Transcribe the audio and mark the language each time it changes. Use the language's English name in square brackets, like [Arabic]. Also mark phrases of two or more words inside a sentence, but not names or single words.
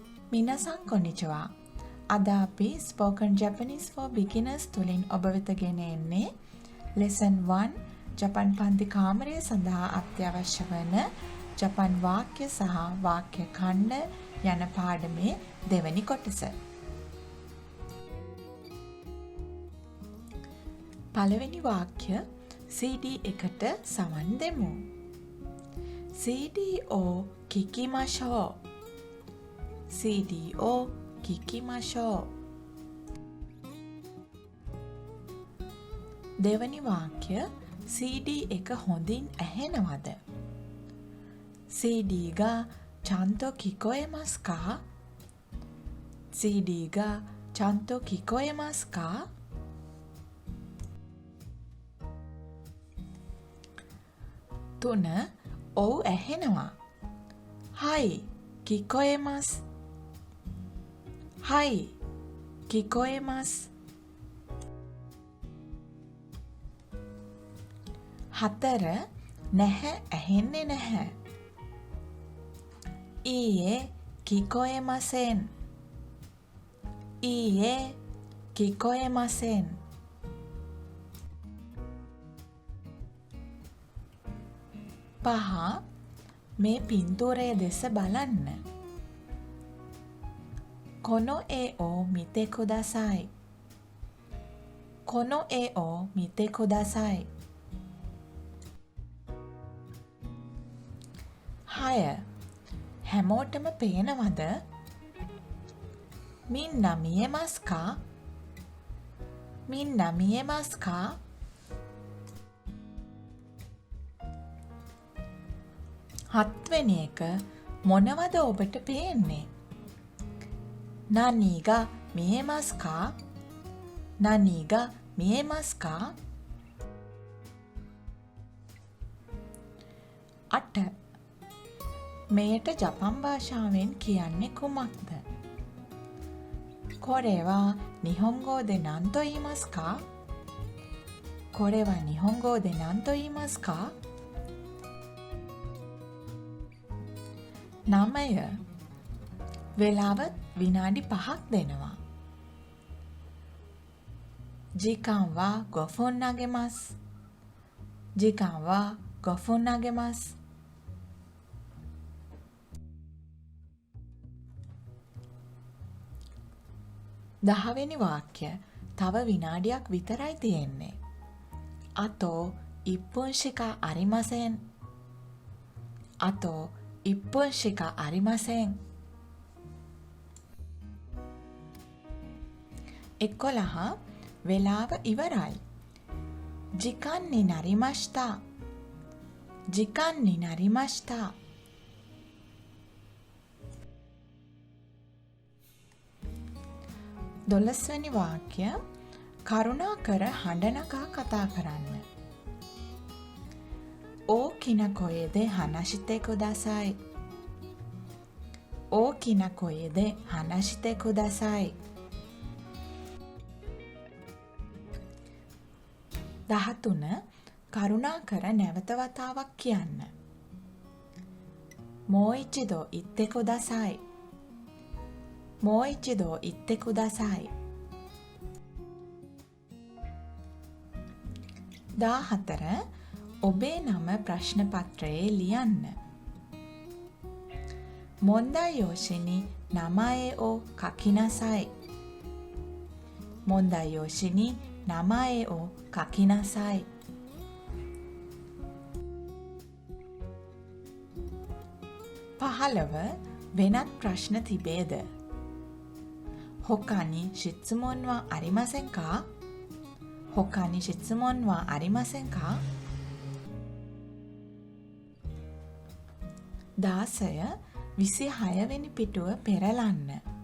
[Sinhala] මිනසන් කොනිචවා. අද අපි [English] spoken Japanese for beginners [Sinhala] තුලින් ඔබ වෙත ගෙන එන්නේ lesson 1 ජපන් පන්ති කාමරය සඳහා අත්‍යවශ්‍ය වන ජපන් වාක්‍ය සහ වාක්‍ය ඛණ්ඩ යන පාඩමේ දෙවැනි කොටස. පළවෙනි වාක්‍ය CD එකට සමන් දෙමු. [Japanese] CDを聞きましょう. CD を聞きましょう. [Sinhala] දෙවැනි වාක්‍ය CD එක හොඳින් ඇහෙනවද? [Japanese] CD がちゃんと聞こえますか? CD がちゃんと聞こえますか? [Sinhala] තුන ඔව් ඇහෙනවා. [Japanese] はい、聞こえます。はい、聞こえます。 [Sinhala] හතර නැහැ ඇහෙන්නේ නැහැ. [Japanese] いいえ、聞こえません。いいえ、聞こえません。 [Sinhala] පහ මේ පින්තූරය දෙස බලන්න. [Japanese] この絵を見てください。この絵を見てください。 [Sinhala] හය හැමෝටම පේනවද? [Japanese] みんな見えますか? みんな見えますか? [Sinhala] හත්වෙනි එක මොනවද ඔබට පේන්නේ? [Japanese] 何が見えますか? 何が見えますか? [Sinhala] 8මෙයට ජපන් භාෂාවෙන් කියන්නේ කුමක්ද? [Japanese] これは日本語で何と言いますか? これは日本語で何と言いますか? [Sinhala] 9වෙලාව විනාඩි 5ක් දෙනවා. [Japanese] 時間は5分投げます。時間は5分投げます。 [Sinhala] දහවෙනි වාක්‍ය තව විනාඩියක් විතරයි තියෙන්නේ. [Japanese] あと1分しかありません。あと1分しかありません。 [Sinhala] 11වෙලාව ඉවරයි. [Japanese] 時間になりました。時間になりました。 [Sinhala] 12වෙනි වාක්‍ය කරුණාකර හඬ නගා කතා කරන්න. [Japanese] 大きな声で話してください。大きな声で話してください。 [Sinhala] 13කරුණාකර නැවත වතාවක් කියන්න. [Japanese] もう一度言ってください。もう一度言ってください。 [Sinhala] 14ඔබේ නම ප්‍රශ්න පත්‍රයේ ලියන්න. [Japanese] 問題用紙に名前を書きなさい。問題用紙に名前を書きなさい。 [Sinhala] 15වෙනත් ප්‍රශ්න තිබේද? [Japanese] 他に質問はありませんか? 他に質問はありませんか? [Sinhala] 16 26වෙනි පිටුව පෙරලන්න.